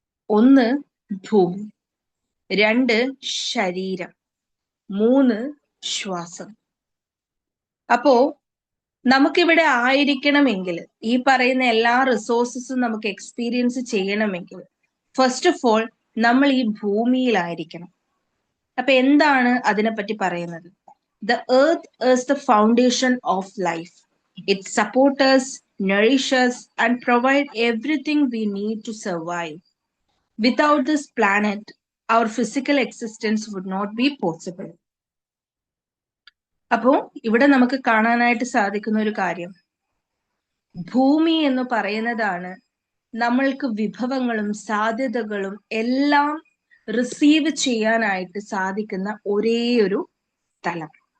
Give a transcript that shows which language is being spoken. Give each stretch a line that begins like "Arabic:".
Malayalam: 1 ഭൂമി, 2 ശരീരം, 3 ശ്വാസം. അപ്പോ നമുക്കിവിടെ ആയിരിക്കണമെങ്കിൽ, ഈ പറയുന്ന എല്ലാ റിസോഴ്സസും നമുക്ക് എക്സ്പീരിയൻസ് ചെയ്യണമെങ്കിൽ, ഫസ്റ്റ് ഓഫ് ഓൾ നമ്മൾ ഈ ഭൂമിയിലായിരിക്കണം. അപ്പൊ എന്താണ് അതിനെപ്പറ്റി പറയുന്നത്?
English: The earth is the foundation of life. It supports us, nourishes us, and provides everything we need to survive. Without this planet, our physical existence would not be possible.
Malayalam: അപ്പോ ഇവിടെ നമുക്ക് കാണാനായിട്ട് സാധിക്കുന്ന ഒരു കാര്യം, ഭൂമി എന്ന് പറയുന്നതാണ് നമ്മൾക്ക് വിഭവങ്ങളും സാധ്യതകളും എല്ലാം റിസീവ് ചെയ്യാനായിട്ട് സാധിക്കുന്ന ഒരേ ഒരു സ്ഥലം.